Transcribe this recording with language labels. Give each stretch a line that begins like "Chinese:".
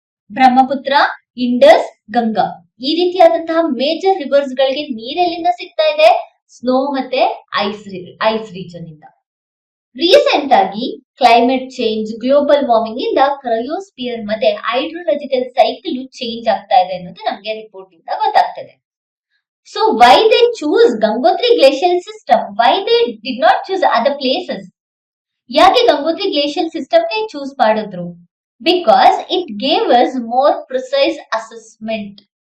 Kannada: Brahmaputra, Indus, Ganga. ಈ ರೀತಿಯಾದಂತಹ major reverse ಗಳಿಗೆ ನೀರೆಲ್ಲಿಂದ ಸಿಗ್ತಾ ಇದೆ? ಸ್ನೋ ಮತ್ತೆ ಐಸ್ ರೀಜನ್ ಇಂದ. ರೀಸೆಂಟ್ ಆಗಿ ಕ್ಲೈಮೇಟ್ ಚೇಂಜ್, ಗ್ಲೋಬಲ್ ವಾರ್ಮಿಂಗ್ ಇಂದ ಕ್ರಯೋಸ್ಪಿಯರ್ ಮತ್ತೆ ಹೈಡ್ರೋಲಾಜಿಕಲ್ ಸೈಕಲ್ ಚೇಂಜ್ ಆಗ್ತಾ ಇದೆ ಅನ್ನೋದು ನಮ್ಗೆ ರಿಪೋರ್ಟ್ ಇಂದ ಗೊತ್ತಾಗ್ತದೆ.
English: So why they choose Gangotri glacial system? Why they did not choose other places?
Kannada: ಯಾಕೆ ಗಂಗೋತ್ರಿ ಗ್ಲೇಷಿಯಲ್ ಸಿಸ್ಟಮ್ ನೇ ಚೂಸ್ ಮಾಡಿದ್ರು?
English: Because it gave us more precise assessment.